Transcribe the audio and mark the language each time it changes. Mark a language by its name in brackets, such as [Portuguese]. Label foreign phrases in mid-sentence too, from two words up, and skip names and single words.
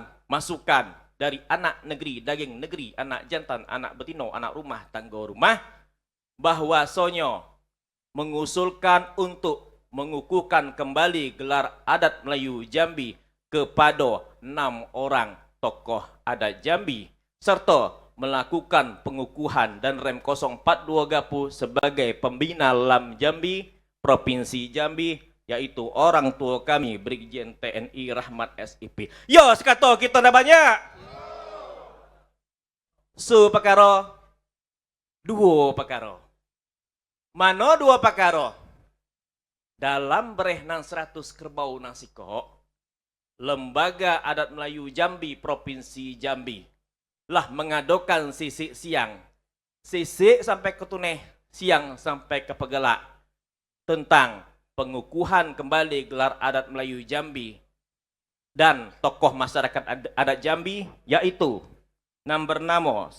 [Indonesian] masukan dari anak negeri, daging negeri, anak jantan, anak betino, anak rumah, tangga rumah bahwasanya mengusulkan untuk mengukuhkan kembali gelar adat Melayu Jambi kepada 6 orang tokoh adat Jambi serta melakukan pengukuhan dan rem 042 Gapu sebagai pembina Lam Jambi Provinsi Jambi yaitu orang tua kami Brigjen TNI Rahmat SIP. [Jambi Malay] Yo sekato kita dah banyak. Supakaro dua pakaro. Mano dua pakaro? Dalam bereh nang 100 kerbau nang sikok Lembaga Adat Melayu Jambi Provinsi Jambi lah mengadakan sisik siang. [Indonesian] Sisik sampai ke tuneh, siang sampai ke pegelak tentang pengukuhan kembali gelar adat Melayu Jambi dan tokoh masyarakat adat Jambi yaitu bernama 1.